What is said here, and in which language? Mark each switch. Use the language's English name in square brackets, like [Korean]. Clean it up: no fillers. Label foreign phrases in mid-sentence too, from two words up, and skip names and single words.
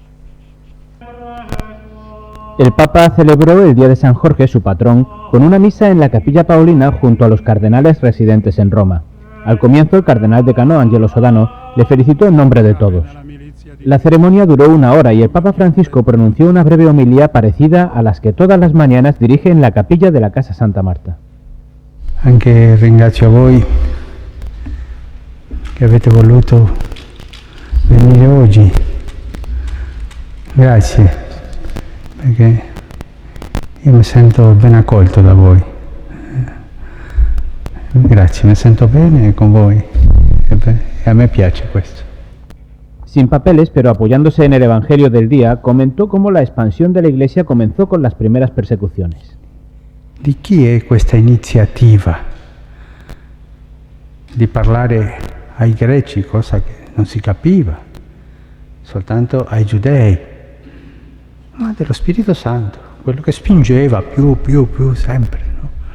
[Spanish] El Papa celebró el día de San Jorge, su patrón, con una misa en la Capilla Paulina junto a los cardenales residentes en Roma. Al comienzo, el cardenal decano Angelo Sodano le felicitó en nombre de todos. La ceremonia duró 1 hora y el Papa Francisco pronunció una breve homilía parecida a las que todas las mañanas dirige en la capilla de la Casa Santa Marta. [Italian] Anche ringrazio a voi che avete voluto venire oggi. Grazie, perché io mi sento ben accolto da voi. Grazie, mi sento bene con voi e a me piace questo. [Spanish] Sin papeles, pero apoyándose en el Evangelio del día, comentó cómo la expansión de la Iglesia comenzó con las primeras persecuciones. [Italian] Di chi è questa iniziativa di parlare ai greci, cosa che non si capiva, soltanto ai giudei, ma dello Spirito Santo, quello che spingeva più sempre, no?